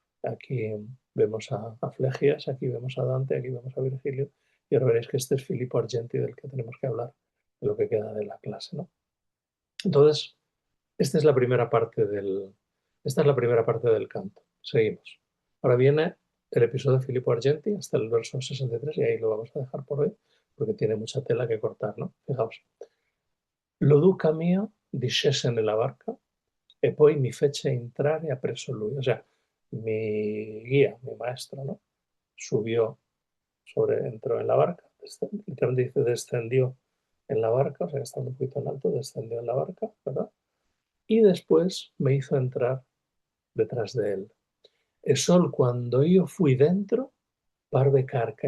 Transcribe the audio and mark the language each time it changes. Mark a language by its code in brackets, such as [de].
[es] Aquí vemos a Flegias, aquí vemos a Dante, aquí vemos a Virgilio, y ahora veréis que este es Filippo Argenti del que tenemos que hablar, de lo que queda de la clase, ¿no? Entonces, esta es la primera parte esta es la primera parte del canto. Seguimos. Ahora viene el episodio de Filippo Argenti hasta el verso 63 y ahí lo vamos a dejar por hoy porque tiene mucha tela que cortar, ¿no? Fijaos. [it] Lo duca mio discese nella barca e poi mi fece entrare appresso lui. [es] O sea, mi guía, mi maestro, ¿no? Subió entró en la barca, literalmente dice descendió en la barca, o sea, estando un poquito en alto, descendió en la barca, ¿verdad? Y después me hizo entrar detrás de él. [it] e sol cuando io fui dentro, parve carca.